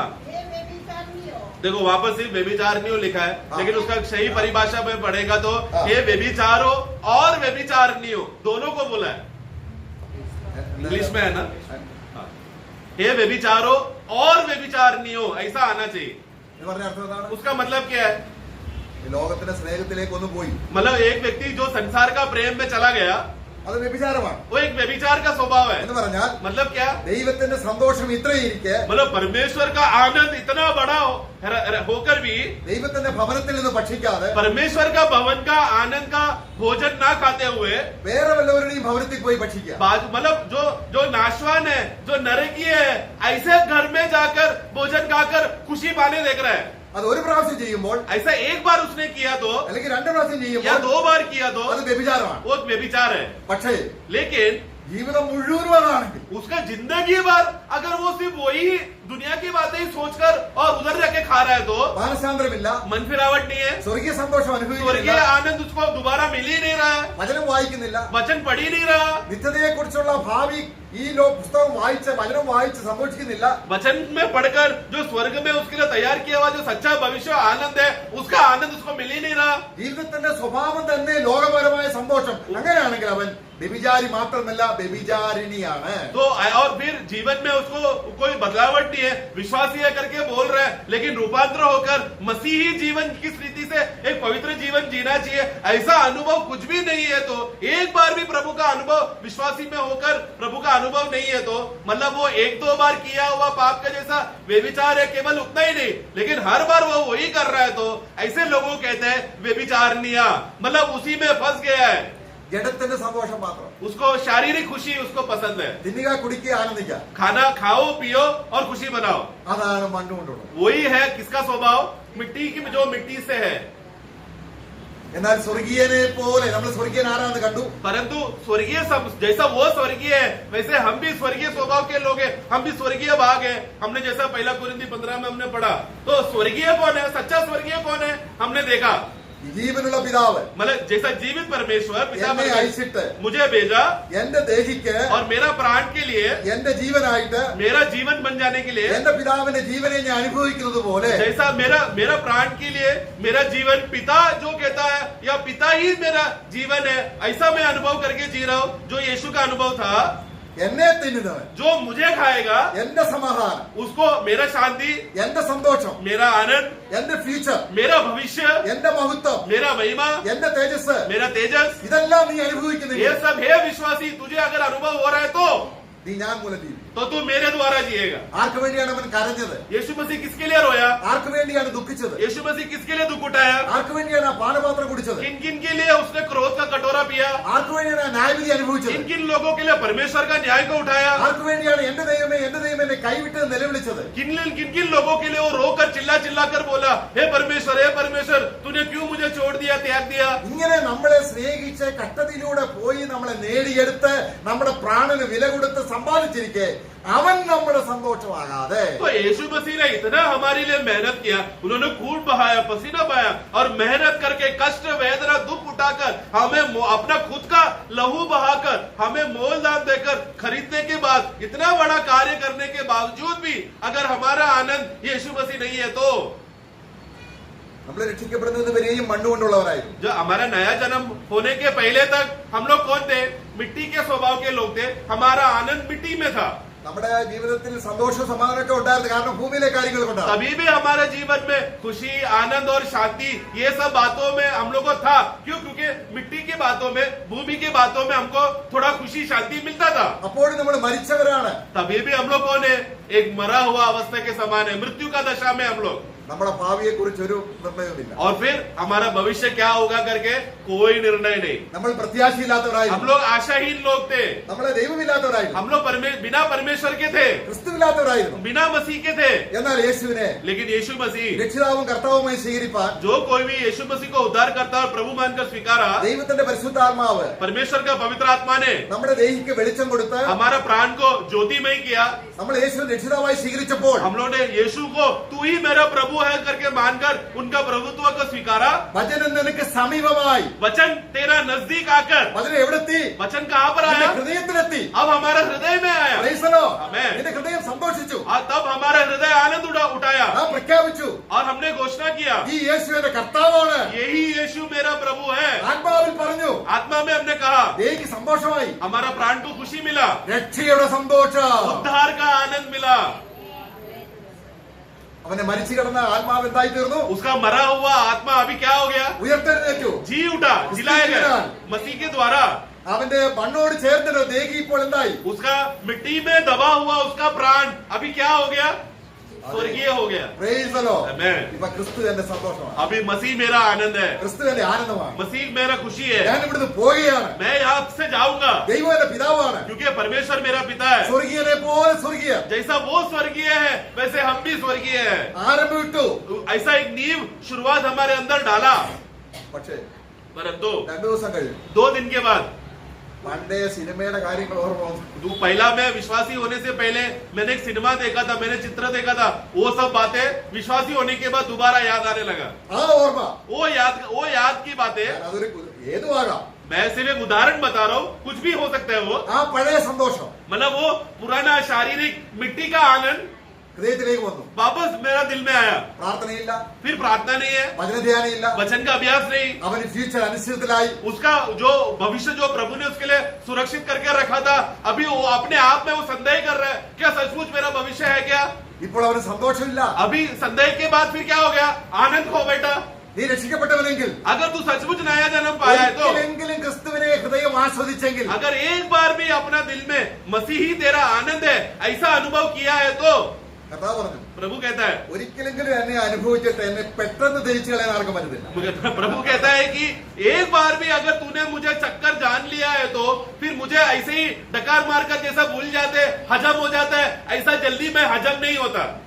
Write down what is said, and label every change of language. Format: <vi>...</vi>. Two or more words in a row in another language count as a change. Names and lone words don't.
<hi>ये व्यभिचारिणियों। देखो वापस सिर्फ व्यभिचारिणियों लिखा है, हाँ। लेकिन उसका सही परिभाषा में पढ़ेगा तो हाँ। ये व्यभिचारो और व्यभिचारिणियों दोनों को बोला है। इंग्लिश में है ना, हाँ। ये व्यभिचारो और व्यभिचारिणियों ऐसा आना चाहिए।</hi> <ml>എന്ന് പറഞ്ഞ അർത്ഥം എന്താണ്?</ml> <hi>उसका मतलब क्या है?</hi> <ml>ഈ ലോകത്തിന്റെ സ്നേഹത്തിലേക്ക് ഒന്ന് പോയി,</ml> <hi>मतलब एक व्यक्ति जो संसार का प्रेम में चला गया,</hi> <ml>അത് വ്യഭിചാരമാണ്.</ml> <hi>वो एक व्यभिचार का स्वभाव है।</hi> <ml>എന്ന് പറഞ്ഞാൽ</ml> <hi>मतलब क्या?</hi> <ml>ദൈവത്തിന്റെ സന്തോഷം ഇത്രയിരിക്കെ</ml> <hi>मतलब परमेश्वर का आनंद इतना बड़ा होकर भी</hi> <ml>ദൈവത്തിന്റെ ഭവനത്തിൽ നിന്ന് ഭക്ഷിക്കാതെ</ml> <hi>परमेश्वर का भवन का आनंद का भोजन ना खाते हुए</hi> <ml>വേറെ വല്ലവരുടെയും ഭവനത്തിൽ പോയി ഭക്ഷിക്കുക.</ml> <hi>मतलब जो नाशवान है, जो नरकीय है, ऐसे घर में जाकर भोजन खाकर खुशी पाने देख रहा है।</hi> <ml>അത് ഒരു പ്രാവശ്യം ചെയ്യുമ്പോൾ</ml> <hi>ऐसा एक बार उसने किया तो</hi> <ml>അല്ലെങ്കിൽ 2 പ്രാവശ്യം</ml> <hi>या</hi> <ml>ചെയ്യുമ്പോൾ</ml> <hi>2 बार किया तो</hi> <ml>അത് വ്യഭിചാരമാണ്.</ml> <hi>वो व्यभिचार है।</hi> <ml>പക്ഷേ</ml> <hi>लेकिन</hi> <ml>ജീവിതം മുഴുവനും അതാണെങ്കിൽ</ml> <hi>उसका जिंदगी भर अगर वो सिर्फ वही दुनिया की बातें ही सोचकर और उधर जाके खा रहा है तो</hi> <ml>മാനസാന്തരമില്ല,</ml> <hi>मन फिरावट नहीं है,</hi> <ml>സ്വർഗീയ സന്തോഷം</ml> <hi>स्वर्गीय</hi> <ml>അനുഭവിക്കുന്നില്ല,</ml> <hi>आनंद उसको दोबारा मिल ही नहीं रहा है,</hi> <ml>വചനം വായിക്കുന്നില്ല,</ml> <hi>वचन पढ़ ही नहीं रहा,</hi> <ml>നിത്യതയെ കുറിച്ചുള്ള ഭാവി ഈ പുസ്തകം വായിച്ച് വചനം വായിച്ച് സന്തോഷിക്കുന്നില്ല.</ml> <hi>वचन में पढ़कर जो स्वर्ग में उसके लिए तैयार किया हुआ जो सच्चा भविष्य आनंद है, उसका आनंद उसको मिल ही नहीं रहा।</hi> <ml>ജീവിതത്തിന്റെ സ്വഭാവം തന്നെ ലോകപരമായ സന്തോഷം. അങ്ങനെയാണെങ്കിൽ അവൻ വ്യഭിചാരി മാത്രമല്ല വ്യഭിചാരിണിയാണ്.</ml> <hi>तो और फिर जीवन में उसको कोई बदलावट नहीं है, विश्वासी है करके बोल रहा है, लेकिन रूपांतर होकर मसीही जीवन की रीति से एक पवित्र जीवन जीना चाहिए, ऐसा अनुभव कुछ भी नहीं है। तो एक बार भी प्रभु का अनुभव विश्वासी में होकर प्रभु का अनुभव नहीं है, तो मतलब वो एक दो बार किया हुआ पाप का जैसा व्यभिचार है, केवल उतना ही नहीं, लेकिन हर बार वो वही कर रहा है, तो ऐसे लोगों को कहते हैं व्यभिचारिणिया, मतलब उसी में फंस गया है,</hi> <ml>ജഡത്തിന്റെ സന്തോഷം മാത്രം.</ml> <hi>उसको शारीरिक खुशी उसको पसंद है,</hi> <ml>തിന്നുക, കുടിക്കുക, ആനന്ദിക്കുക.</ml> <hi>खाना खाओ पियो और खुशी मनाओ,</hi> <ml>അതാണ് മണ്ണുകൊണ്ടുള്ളത്.</ml> <hi>वही है किसका स्वभाव, मिट्टी की, जो मिट्टी से है।</hi> <ml>എന്നാൽ സ്വർഗീയനെ പോലെ നമ്മൾ സ്വർഗീയൻ ആരാന്ന് കണ്ടു.</ml> <hi>परंतु स्वर्गीय सब जैसा वो स्वर्गीय है, वैसे हम भी स्वर्गीय स्वभाव के लोग हैं, हम भी स्वर्गीय भाग हैं। हमने जैसा पहला कुरिन्थी 15 में हमने पढ़ा, तो स्वर्गीय कौन है, सच्चा स्वर्गीय कौन है, हमने देखा,</hi> <ml>ജീവനുള്ള പിതാവ്</ml> <hi>मतलब जैसा जीवित परमेश्वर पिता</hi> <ml>എന്നെ</ml> <hi>परमेश्वर</hi> <ml>അയച്ചിട്ട്</ml> <hi>मुझे भेजा</hi> <ml>എന്റെ ദേഹിക്ക്</ml> <hi>और मेरा प्राण के लिए,</hi> <ml>എന്റെ ജീവനായിട്ട്</ml> <hi>मेरा जीवन बन जाने के लिए,</hi> <ml>എന്റെ പിതാവിന്റെ ജീവനെ ഞാൻ അനുഭവിക്കുന്നത് പോലെ</ml> <hi>जैसा मेरा प्राण के लिए मेरा जीवन पिता जो कहता है, या पिता ही मेरा जीवन है, ऐसा मैं अनुभव करके जी रहा हूँ। जो यीशु का अनुभव था,</hi> <ml>എന്നെ തിന്നുന്നവൻ</ml> <hi>जो मुझे खाएगा</hi> <ml>എന്റെ സമാധാനം,</ml> <hi>उसको मेरा शांति,</hi> <ml>എന്റെ സന്തോഷം,</ml> <hi>मेरा आनंद,</hi> <ml>എന്റെ ഫ്യൂച്ചർ,</ml> <hi>मेरा भविष्य,</hi> <ml>എന്റെ മഹത്വം,</ml> <hi>मेरा महिमा,</hi> <ml>എന്റെ തേജസ്,</ml> <hi>मेरा तेजस,</hi> <ml>ഇതെല്ലാം നീ</ml> <hi>ये</hi> <ml>അനുഭവിക്കുന്നില്ല.</ml> <hi>सब है विश्वासी। तुझे अगर अनुभव हो रहा है</hi> <ml>നീ ഞാൻ മൂലം ജീവിക്കും.</ml> <hi>तो तू मेरे द्वारा जिएगा।</hi> <ml>ആർക്ക് വേണ്ടിയാണ് അവൻ കരഞ്ഞത്?</ml> <hi>यीशु मसीह किसके लिए रोया,</hi> <ml>ആർക്ക് വേണ്ടിയാണ് ദുഃഖിച്ചത്?</ml> <hi>यीशु मसीह किसके लिए दुख उठाया,</hi> <ml>ആർക്ക് വേണ്ടിയാണ് ആ പാനപാത്രം കുടിച്ചത്?</ml> <hi>किन किन के लिए उसने क्रोध का कटोरा पिया,</hi> <ml>ആർക്ക് വേണ്ടിയാണ് ആ ന്യായവിധി അനുഭവിച്ചത്?</ml> <hi>किन किन लोगों के लिए परमेश्वर का न्याय को उठाया,</hi> <ml>ആർക്ക് വേണ്ടിയാണ് എന്റെ ദൈവമേ എന്നെ കൈവിട്ട് നിലവിളിച്ചത്?</ml> <hi>किन किन लोगों के लिए वो रोकर चिल्ला कर बोला, हे परमेश्वर तूने क्यों मुझे छोड़ दिया, त्याग दिया।</hi> <ml>ഇങ്ങനെ നമ്മളെ സ്നേഹിച്ച് കഷ്ടതയിലൂടെ പോയി നമ്മളെ നേടിയെടുത്ത് നമ്മുടെ പ്രാണന് വില കൊടുത്ത് സമ്പാദിച്ചിരിക്കെ അവൻ നമ്മുടെ സന്തോഷമാകാതെ</ml> <hi>तो यीशु मसीह ने इतना हमारे लिए मेहनत किया, उन्होंने खून बहाया, पसीना बहाया और मेहनत करके कष्ट वेदना दुख उठाकर हमें अपना खुद का लहू बहाकर हमें मोल दाम देकर खरीदने के बाद इतना बड़ा कार्य करने के बावजूद भी अगर हमारा आनंद यीशु मसीह नहीं है, तो</hi> <ml>നമ്മൾ രക്ഷിക്കപ്പെടുന്നത് വരെയും മണ്ണുകൊണ്ടുള്ളവരായിരുന്നു.</ml> <hi>जो हमारा नया जन्म होने के पहले तक हम लोग कौन थे, मिट्टी के स्वभाव के लोग थे, हमारा आनंद मिट्टी में था।</hi> <ml>നമ്മുടെ ജീവിതത്തിൽ സന്തോഷവും സമാധാനമൊക്കെ ഉണ്ടായിരുന്നു, കാരണം ഭൂമിയിലെ കാര്യങ്ങൾ കൊണ്ടാണ്.</ml> <hi>तभी भी हमारे जीवन में खुशी आनंद और शांति ये सब बातों में हम लोग को था। क्यों? क्योंकि मिट्टी की बातों में, भूमि की बातों में हमको थोड़ा खुशी शांति मिलता था।</hi> <ml>അപ്പോഴും നമ്മൾ മരിച്ചവരാണ്.</ml> <hi>तभी भी हम लोग कौन है, एक मरा हुआ अवस्था के समान है, मृत्यु का दशा में हम लोग।</hi> <ml>നമ്മുടെ ഭാവിയെ കുറിച്ച് ഒരു നിർണയവുമില്ല.</ml> <hi>और फिर हमारा भविष्य क्या होगा करके कोई निर्णय नहीं।</hi> <ml>നമ്മൾ പ്രത്യാശയില്ലാത്തവരായിരുന്നു.</ml> <hi>हम लोग आशाहीन लोग थे,</hi> <ml>നമ്മളെ ദൈവമില്ലാത്തവരായിരുന്നു.</ml> <hi>हम लोग बिना परमेश्वर के थे,</hi> <ml>ക്രിസ്തുവില്ലാത്തവരായിരുന്നു.</ml> <hi>बिना मसीह के थे।</hi> <ml>എന്നാൽ യേശുവിനെ</ml> <hi>लेकिन यीशु मसीह,</hi> <ml>രക്ഷിതാവും കർത്താവുമായി സ്വീകരിപ്പാൻ</ml> <hi>जो कोई भी यीशु मसीह को उद्धार करता और प्रभु मानकर स्वीकारा,</hi> <ml>ദൈവത്തിന്റെ പരിശുദ്ധാത്മാവ്</ml> <hi>परमेश्वर का पवित्र आत्मा ने</hi> <ml>നമ്മുടെ ദേഹിക്ക് വെളിച്ചം കൊടുത്ത്</ml> <hi>हमारा प्राण को ज्योतिमय किया।</hi> <ml>നമ്മൾ യേശുവിനെ രക്ഷിതാവായി സ്വീകരിച്ചപ്പോൾ</ml> <hi>हम लोगों ने यीशु को तू ही मेरा प्रभु है करके मानकर उनका प्रभुत्व को स्वीकारा।</hi> <ml>വചനം നിനക്ക് സമീപമായി.</ml> <hi>वचन तेरा नजदीक आकर,</hi> <ml>വചനം എവിടെത്തി?</ml> <hi>वचन कहाँ पर</hi> <ml>നിന്റെ</ml> <hi>आया,</hi> <ml>ഹൃദയത്തിലെത്തി.</ml> <hi>अब हमारा हृदय में आया।</hi> <en>Praise the Lord. Amen.</en> <ml>നിന്റെ ഹൃദയം സന്തോഷിച്ചു.</ml> <hi>और तब हमारा हृदय आनंद उठाया</hi> <ml>ആ പ്രഖ്യാപിച്ചു,</ml> <hi>और हमने घोषणा किया,</hi> <ml>ഈ യേശു എന്റെ കർത്താവാണ്.</ml> <hi>यही यीशु मेरा प्रभु है।</hi> <ml>ആത്മാവിൽ പറഞ്ഞു,</ml> <hi>आत्मा में हमने कहा,</hi> <ml>ദേഹിക്ക് സന്തോഷമായി.</ml> <hi>हमारा प्राण को खुशी मिला,</hi> <ml>രക്ഷയുടെ സന്തോഷം.</ml> <hi>उद्धार का आनंद मिला।</hi> <ml>അവനെ മരിച്ചു കിടന്ന ആത്മാവ് എന്തായി തീർന്നു?</ml> <hi>उसका मरा हुआ आत्मा अभी क्या हो गया,</hi> <ml>ഉയർത്തെഴുന്നേറ്റു.</ml> <hi>जी उठा, जिलाया गया मसीह के द्वारा।</hi> <ml>അവന്റെ മണ്ണോട് ചേർന്നിട്ട് ദേഹി ഇപ്പോൾ എന്തായി?</ml> <hi>उसका मिट्टी में दबा हुआ उसका प्राण अभी क्या हो गया, स्वर्गीय हो गया।</hi> <en>Praise the Lord. Amen.</en> <ml>ഇപ്പൊ ക്രിസ്തു എന്റെ സന്തോഷമാണ്.</ml> <hi>अभी मसीह मेरा आनंद है,</hi> <ml>ക്രിസ്തു എന്റെ ആനന്ദമാണ്.</ml> <hi>मसीह मेरा खुशी है।</hi> <ml>ഞാൻ ഇവിടുന്ന് പോവുകയാണ്.</ml> <hi>मैं यहाँ से जाऊंगा</hi> <ml>ദൈവം എന്റെ പിതാവാണ്.</ml> <hi>क्योंकि परमेश्वर मेरा पिता है।</hi> <ml>സ്വർഗീയനെ പോലെ സ്വർഗീയ.</ml> <hi>जैसा वो स्वर्गीय है वैसे हम भी स्वर्गीय है।</hi> <ml>ആരംഭിട്ടു.</ml> <hi>ऐसा एक नींव शुरुआत हमारे अंदर डाला,</hi> <ml>പക്ഷേ</ml> <hi>परंतु</hi> <ml>2 ദിവസം കഴിഞ്ഞു</ml> <hi>2 दिन के बाद,</hi> <ml>പണ്ടേ സിനിമയുടെ കാര്യങ്ങൾ ഓർമ്മ വന്നു.</ml> <hi>पहला मैं विश्वासी होने से पहले मैंने एक सिनेमा देखा था, मैंने चित्र देखा था, वो सब बातें विश्वासी होने के बाद दोबारा याद आने लगा।</hi> <ml>ആ ഓർമ്മ</ml> <hi>वो याद की बातें,</hi> <ml>അതൊരു ഏതും ആകാം.</ml> <hi>मैं सिर्फ एक उदाहरण बता रहा हूँ, कुछ भी हो सकता है वो।</hi> <ml>ആ പഴയ സന്തോഷം</ml> <hi>मतलब वो पुराना शारीरिक मिट्टी का आनंद</hi> <ml>ഹൃദയത്തിലേക്ക് വന്നു.</ml> <hi>वापस मेरा दिल में आया.</hi> <ml>പ്രാർത്ഥനയില്ല,</ml> <hi>फिर प्रार्थना नहीं है,</hi> <ml>വചനധ്യാനയില്ല,</ml> <hi>वचन का अभ्यास नहीं.</hi> <ml>അവന് ഫ്യൂച്ചർ അനിശ്ചിതത്തിലായി.</ml> <hi>उसका जो भविष्य जो प्रभु ने उसके लिए सुरक्षित करके रखा था, अभी वो अपने आप में वो संदेह कर रहा है, क्या सचमुच मेरा भविष्य है क्या?</hi> <ml>ഇപ്പോൾ അവന് സന്തോഷമില്ല.</ml> <hi>अभी संदेह के बाद फिर क्या हो गया? आनंद हो बेटा.</hi> <ml>നീ രക്ഷിക്കപ്പെട്ടവനെങ്കിൽ,</ml> <hi>अगर तू सचमुच नया जन्म पाया है तो,</hi> <ml>ഒരിക്കലെങ്കിലും ക്രിസ്തുവിനെ ഹൃദയം ആസ്വദിച്ചെങ്കിൽ,</ml> <hi>अगर एक बार भी अपना दिल में मसीही तेरा आनंद है ऐसा अनुभव किया है तो,</hi> <ml>കർത്താവ് പറഞ്ഞു,</ml> <hi>प्रभु कहता है,</hi> <ml>ഒരിക്കലെങ്കിലും എന്നെ അനുഭവിച്ചിട്ട് എന്നെ പെട്ടെന്ന് തിരിച്ചു കളയാൻ ആർക്കും പറ്റത്തില്ല.</ml> <hi>प्रभु कहता है कि एक बार भी अगर तूने मुझे चक्कर जान लिया है तो फिर मुझे ऐसे ही डकार मारकर जैसा भूल जाते, हजम हो जाता है, ऐसा जल्दी में हजम नहीं होता.</hi>